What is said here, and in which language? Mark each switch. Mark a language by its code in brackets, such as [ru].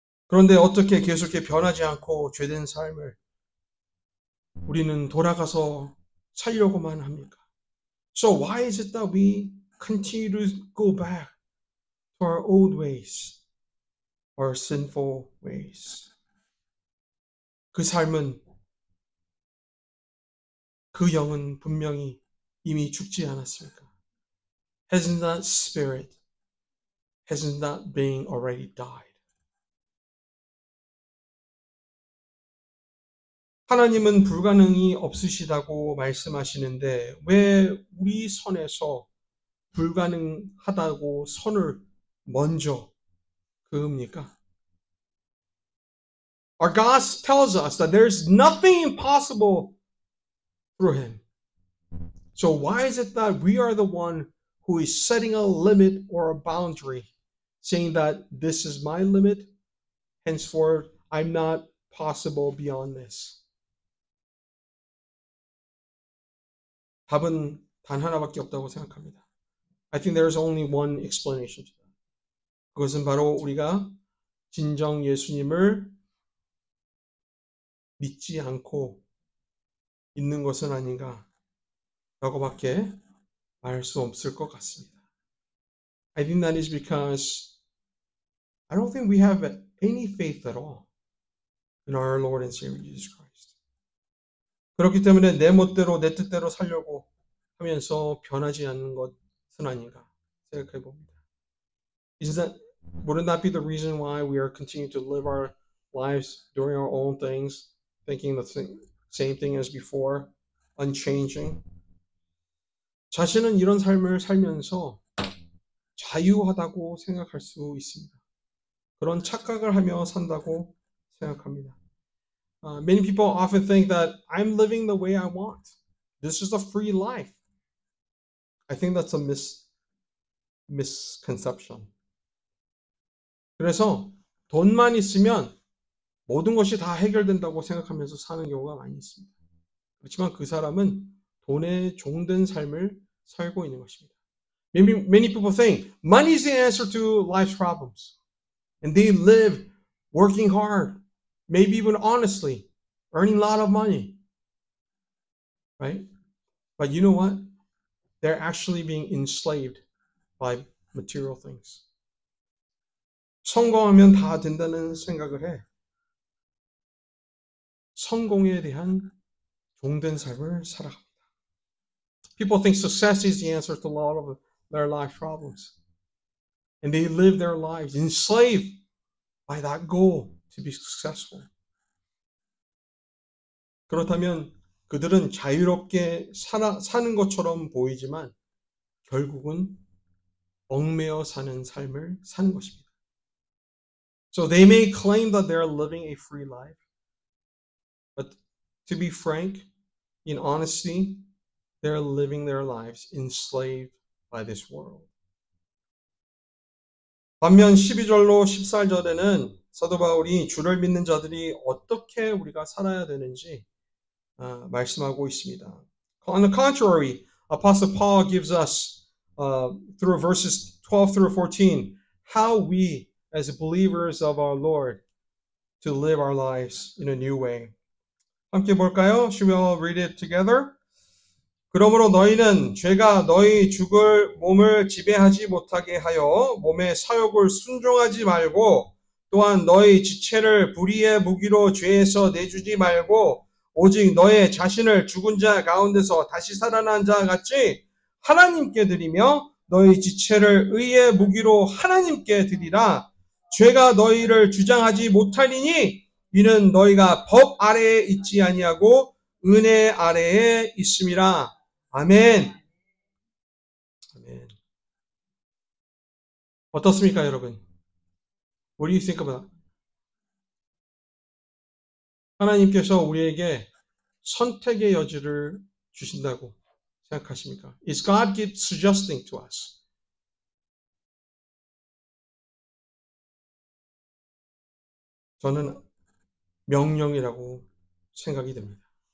[ko] 그런데 어떻게 계속해 변하지 않고 죄된 삶을 우리는 돌아가서 살려고만 합니까? [en] So why is it that we continue to go back to our old ways, our sinful ways? [ko] 그 삶은 그 영은 분명히 이미 죽지 않았습니까? [en] Hasn't that spirit, hasn't that being already died? [ko] 하나님은 불가능이 없으시다고 말씀하시는데 왜 우리 선에서 불가능하다고 선을 먼저 그읍니까? [en] Our God tells us that there's nothing impossible through Him. So why is it that we are the one who is setting a limit or a boundary, saying that this is my limit, henceforth I'm not possible beyond this? [ko] 답은 단 하나밖에 없다고 생각합니다. [en] I think there is only one explanation to that. [ko] 그것은 바로 우리가 진정 예수님을 믿지 않고 있는 것은 아닌가 라고밖에 말 수 없을 것 같습니다. [en] I think that is because I don't think we have any faith at all in our Lord and Savior Jesus Christ. [ko] 그렇기 때문에 내 멋대로 내 뜻대로 살려고 하면서 변하지 않는 것은 아닌가 생각해 봅니다. [en] Wouldn't that be the reason why we are continuing to live our lives doing our own things, thinking the same thing as before, unchanging? [ko] 자신은 이런 삶을 살면서 자유하다고 생각할 수 있습니다. 그런 착각을 하며 산다고 생각합니다. [en] Many people often think that I'm living the way I want. This is a free life. I think that's a misconception. [ko] 그래서 돈만 있으면 모든 것이 다 해결된다고 생각하면서 사는 경우가 많이 있습니다. 그렇지만 그 사람은 돈에 종된 삶을 살고 있는 것입니다. [en] Many people think money is the answer to life's problems. And they live working hard, maybe even honestly, earning a lot of money. Right? But you know what? They're actually being enslaved by material things. [ko] 성공하면 다 된다는 생각을 해. 성공에 대한 종된 삶을 살아갑니다. [en] People think success is the answer to a lot of their life problems. And they live their lives enslaved by that goal to be successful. [ko] 그렇다면 그들은 자유롭게 사는 것처럼 보이지만 결국은 얽매여 사는 삶을 사는 것입니다. [en] So they may claim that they're living a free life, but to be frank, in honesty, they're living their lives enslaved by this world. [ko] 반면 12절로 14절에는 사도 바울이 주를 믿는 자들이 어떻게 우리가 살아야 되는지 말씀하고 있습니다. [en] On the contrary, Apostle Paul gives us through verses 12 through 14 how we as believers of our Lord to live our lives in a new way. [ko] 함께 볼까요? [en] Should we all read it together? [ko] 그러므로 너희는 죄가 너희 죽을 몸을 지배하지 못하게 하여 몸의 사욕을 순종하지 말고 또한 너희 지체를 불의의 무기로 죄에서 내주지 말고 오직 너의 자신을 죽은 자 가운데서 다시 살아난 자 같이 하나님께 드리며 너희 지체를 의의 무기로 하나님께 드리라. 죄가 너희를 주장하지 못하리니 이는 너희가 법 아래에 있지 아니하고 은혜 아래에 있음이라. 아멘. 아멘. 어떻습니까, 여러분? [en] What do you think about that? [ko] 하나님께서 우리에게 선택의 여지를 주신다고 생각하십니까? [en] Is God keep suggesting to us? [ko] 저는 명령이라고 생각이 됩니다.